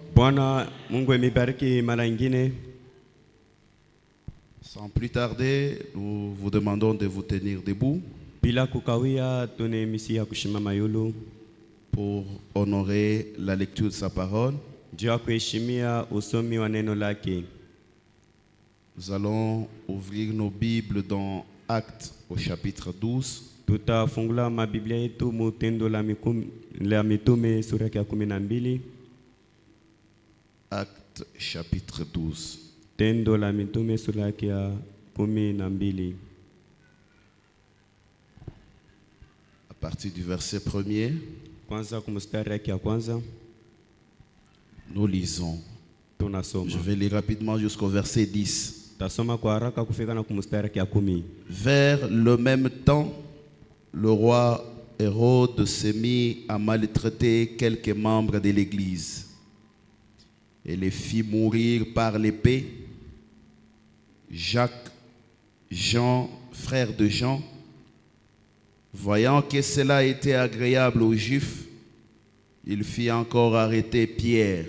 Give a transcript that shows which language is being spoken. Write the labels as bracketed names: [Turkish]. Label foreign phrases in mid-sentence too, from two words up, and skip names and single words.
[French] Sans plus tarder, nous vous demandons de vous tenir debout pour honorer la lecture de sa parole. Nous allons ouvrir nos Bibles dans Actes au chapitre 12. [Swahili] Tutafungula mabiblia yetu mutendo la mitume sura ya 12. [French] Actes chapitre 12. [Swahili] Tendo la mitume sura ya 12. [French] À partir du verset 1er, [Swahili] Kwanza kumstari ya kwanza [French] nous lisons. [Swahili] tunasoma. [French] Je vais lire rapidement jusqu'au verset 10. [Swahili] Tasoma kwa haraka kufika na kumstari ya 10. [French] Vers le même temps, le roi Hérode s'est mis à maltraiter quelques membres de l'Église et les fit mourir par l'épée. Jacques, Jean, frère de Jean, voyant que cela était agréable aux Juifs, il fit encore arrêter Pierre.